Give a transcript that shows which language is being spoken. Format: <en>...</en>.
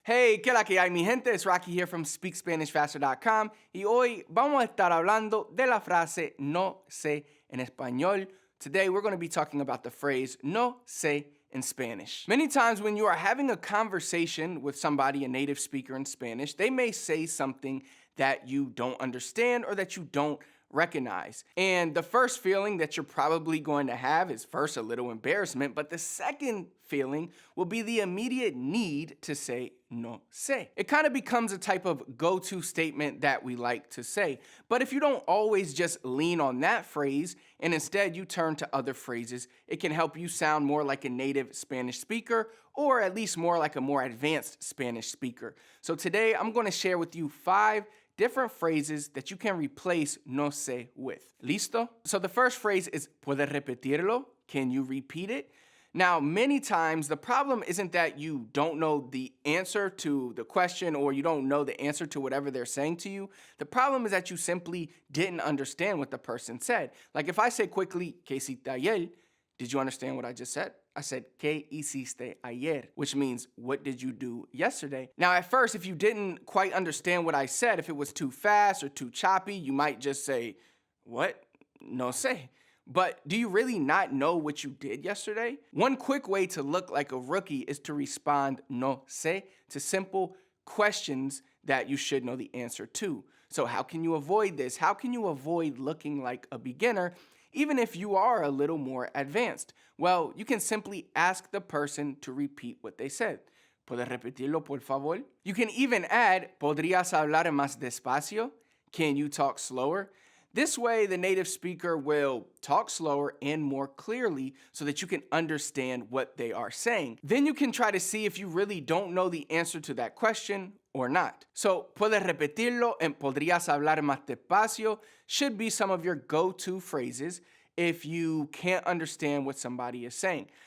<es>Hey, ¿qué la que hay, mi gente?</es> <en>It's Rocky here from SpeakSpanishFaster.com</en> <es>y hoy vamos a estar hablando de la frase no sé en español.</es> <en>Today we're going to be talking about the phrase no sé in Spanish. Many times when you are having a conversation with somebody, a native speaker in Spanish, they may say something that you don't understand or that you don't recognize. And the first feeling that you're probably going to have is first a little embarrassment, but the second feeling will be the immediate need to say no sé. It kind of becomes a type of go-to statement that we like to say. But if you don't always just lean on that phrase and instead you turn to other phrases, it can help you sound more like a native Spanish speaker or at least more like a more advanced Spanish speaker. So today I'm going to share with you 5 different phrases that you can replace no sé with.</en> <es>Listo?</es> <en>So the first phrase is</en> <es>puedes repetirlo?</es> <en>Can you repeat it? Now, many times the problem isn't that you don't know the answer to the question or you don't know the answer to whatever they're saying to you. The problem is that you simply didn't understand what the person said. Like if I say quickly,</en> <es>¿Qué hiciste ayer?</es> <en>Did you understand what I just said? I said,</en> <es>¿Qué hiciste ayer?</es> <en>Which means, what did you do yesterday? Now, at first, if you didn't quite understand what I said, if it was too fast or too choppy, you might just say, what? No sé. But do you really not know what you did yesterday? One quick way to look like a rookie is to respond no sé to simple questions that you should know the answer to. So how can you avoid this? How can you avoid looking like a beginner even if you are a little more advanced? Well, you can simply ask the person to repeat what they said.</en> <es>¿Puedes repetirlo, por favor?</es> <en>You can even add,</en> <es>¿Podrías hablar más despacio?</es> <en>Can you talk slower? This way, the native speaker will talk slower and more clearly so that you can understand what they are saying. Then you can try to see if you really don't know the answer to that question or not. So,</en> <es>puedes repetirlo</es> <en>and</en> <es>podrías hablar más despacio</es> <en>should be some of your go-to phrases if you can't understand what somebody is saying.</en>